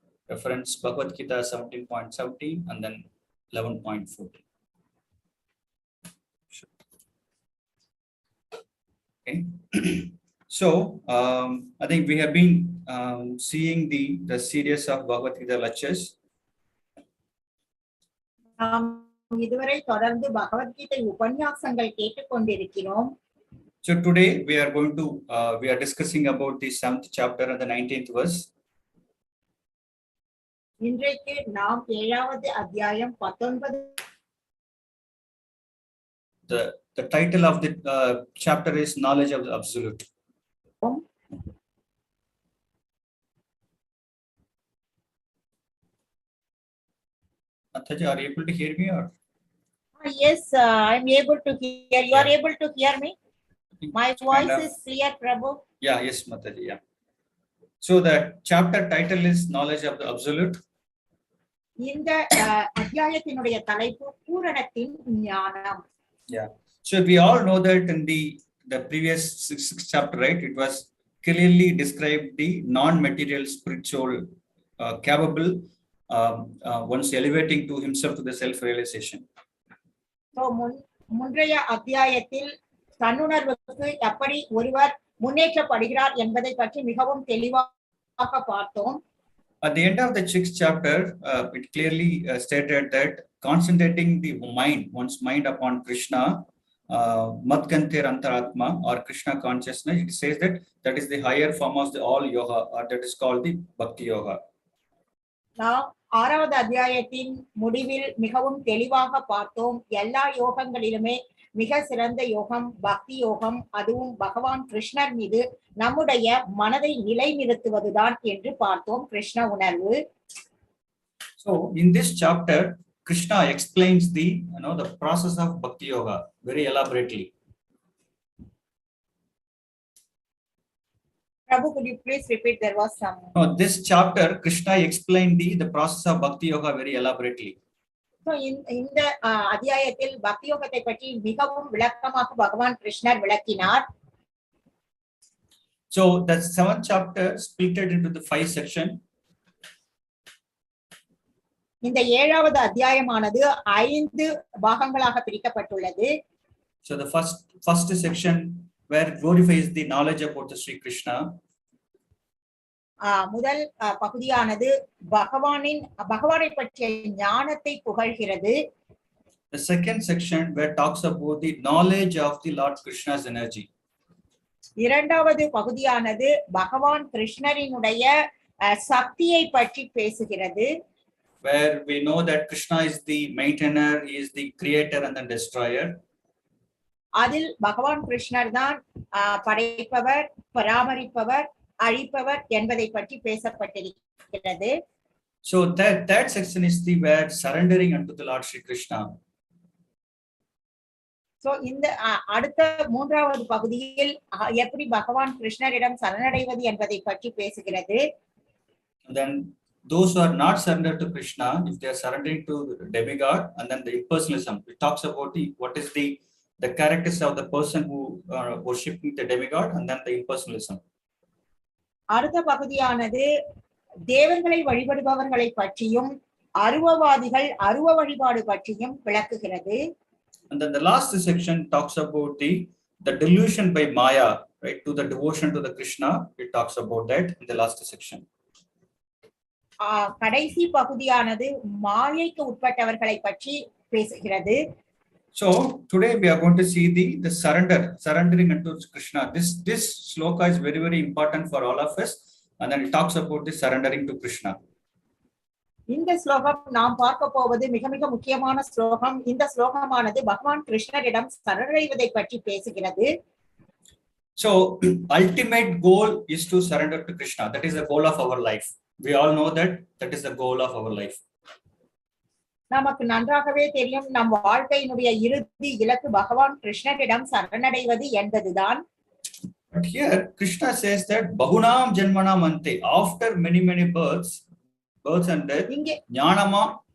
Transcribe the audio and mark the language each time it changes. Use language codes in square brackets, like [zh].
[en] Reference Bhagavad Gita 17.17 and then 11.14. Okay. So I think we have been seeing the series of Bhagavad Gita lectures. [ta] நாம் இதுவரை தொடர்ந்து பகவத்கீதை உபன்யாசங்கள் கேட்டுக்கொண்டிருக்கிறோம். [en] So today we are discussing about the 7th chapter and the 19th verse. [ta] இன்றைக்கு நாம் 7வது அத்தியாயம் 19. [en] The title of the chapter is Knowledge of the Absolute. Athaji, are you able to hear me or? Yes, I am able to hear. You are able to hear me? My voice is clear, Prabhu. Yeah, yes, Mataji, yeah. So the chapter title is Knowledge of the Absolute. [ta] இந்த அத்தியாயத்தினுடைய தலைப்பு பூரணத்தின் ஞானம். Yeah. [en] So we all know that in the previous sixth chapter, right, it was clearly described the non-material spiritual capable once elevating to himself to the self-realization. [ta] So முன்றைய அத்தியாயத்தில் தன்னுணர்வுக்கு எப்படி ஒருவர் முன்னேற்றப்படுகிறார் என்பதை பற்றி மிகவும் தெளிவாக பார்த்தோம். [en] At the end of the sixth chapter, it clearly stated that concentrating the mind, one's mind upon Krishna, [sa] madgantir antaratma [en] or Krishna consciousness, it says that is the higher form of the all yoga, or that is called the bhakti yoga. [ta] நாம் ஆறாவது அத்தியாயத்தின் முடிவில் மிகவும் தெளிவாக பார்த்தோம். எல்லா யோகங்களிலுமே மிக சிறந்த யோகம் பக்தி யோகம், அதுவும் பகவான் கிருஷ்ணர் மீது நம்முடைய மனதை நிலைநிறுத்துவதுதான் என்று பார்த்தோம். கிருஷ்ண உணர்வு. [en] So in this chapter, Krishna explains the the process of bhakti yoga very elaborately. Prabhu, could you please repeat? There was some. No, this chapter Krishna explained the process of bhakti yoga very elaborately. [ta] So இந்த அத்தியாயத்தில் பக்தி யோகத்தை பற்றி மிகவும் விளக்கமாக பகவான் கிருஷ்ணர் விளக்கினார். [en] So the 7th chapter split into the 5 sections. [ta] இந்த 7வது அத்தியாயமானது 5 பாகங்களாக பிரிக்கப்பட்டுள்ளது. [en] So the first section where it glorifies the knowledge about the Śrī Kṛṣṇa. [ta] முதல் பகுதியானது பகவானை பற்றிய ஞானத்தை புகழ்கிறது. [en] The second section where talks about the knowledge of the Lord Krishna's energy. [ta] இரண்டாவது பகுதியானது பகவான் கிருஷ்ணரினுடைய சக்தியை பற்றி பேசுகிறது. [en] Where we know that Krishna is the maintainer, he is the creator and the destroyer. [ta] அதில் பகவான் கிருஷ்ணர் தான் படைப்பவர், பராமரிப்பவர், அழிப்பவர் என்பதை பற்றி பேசப்பட்டிருக்கிறது. [en] So that section is the where surrendering unto the Lord Śrī Kṛṣṇa. [ta] So இந்த அடுத்த 3வது பகுதியில் எப்படி பகவான் கிருஷ்ணரிடம் சரணடைவது என்பதை பற்றி பேசுகிறது. [en] Then those who are not surrendered to Krishna, if they are surrendering to the demigod, and then the impersonalism, it talks about what is the characters of the person who are worshipping the demigod, and then the impersonalism. [ta] அடுத்த பகுதியானது தேவர்களை வழிபடுபவர்களை பற்றியும் அருவவாதிகள் அருவ வழிபாடு பற்றியும் விளக்குகிறது. [en] And then the last section talks about the delusion by Maya, right, to the devotion to the Krishna. It talks about that in the last section. [ta] கடைசி பகுதியானது மாயைக்கு உட்பட்டவர்களை பற்றி பேசுகிறது. [en] So today we are going to see the surrendering unto Krishna. This sloka is very, very important for all of us, and then it talks about the surrendering to Krishna. [ta] இந்த ஸ்லோகம் நாம் பார்க்க போவது மிக மிக முக்கியமான ஸ்லோகம். இந்த ஸ்லோகமானது பகவான் கிருஷ்ணரிடம் சரணடைவதை பற்றி பேசுகிறது. [en] So ultimate goal is to surrender to Krishna. That is the goal of our life. We all know that is the goal of our life. [ta] நமக்கு நன்றாகவே தெரியும், நம் வாழ்க்கையினுடைய இறுதி இலக்கு பகவான் கிருஷ்ணரிடம் சரணடைவது என்பதுதான். [en] But here Krishna says that [sa] bahūnāṁ janmanām ante, [en] after many births and death, jñāna-vān.